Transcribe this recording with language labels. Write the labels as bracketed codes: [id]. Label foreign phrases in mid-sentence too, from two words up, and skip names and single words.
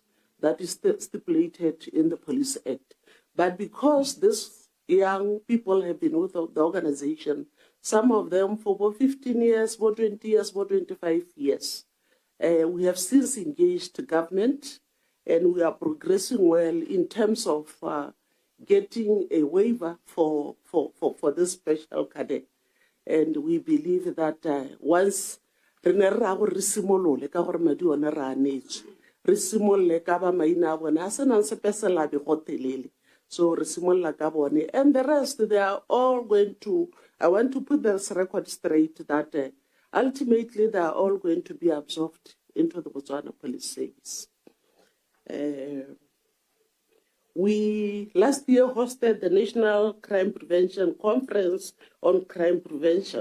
[en] That is stipulated in the Police Act. But because these young people have been with the organization, some of them for about 15 years, about 20 years, about 25 years, we have since engaged government, and we are progressing well in terms of getting a waiver for this special cadet. And we believe that once [tn] re simolole ka gore madi one ra anetse re simolole ka ba maina a bone a se nang sepesela be go telele, so re simolla ka bone, [en] and the rest they are all going to, I want to put this record straight that ultimately they are all going to be absorbed into the Botswana Police Service. We last year hosted the National Crime Prevention Conference on Crime Prevention.